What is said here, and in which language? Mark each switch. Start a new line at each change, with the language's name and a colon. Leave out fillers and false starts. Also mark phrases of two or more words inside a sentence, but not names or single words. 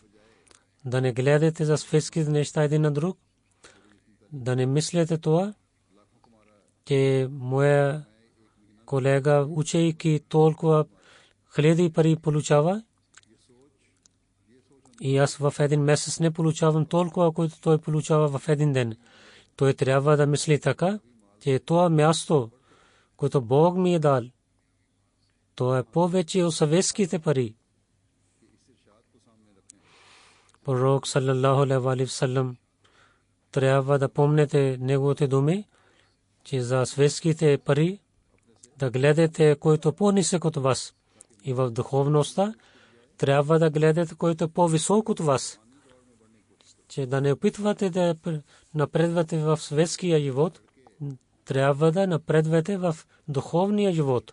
Bulgarian: Да не гледате за светските неща един на друг, да не мислите това, че моя колега, учейки толкова хиляди пари получава и аз в един месец не получавам толкова, което той получава в един ден. Той трябва да мисли така, че това място, което Бог ми е дал, то е повече от съветските пари. Пророк
Arabic: صلى الله عليه وسلم
Bulgarian: трябва да помнете неговите думи, че за светските пари да гледате който по-нисък от вас, и в духовността трябва да гледате който по-висок от вас, че да не опитвате да напредвате в светския живот, трябва да напредвате в духовния живот.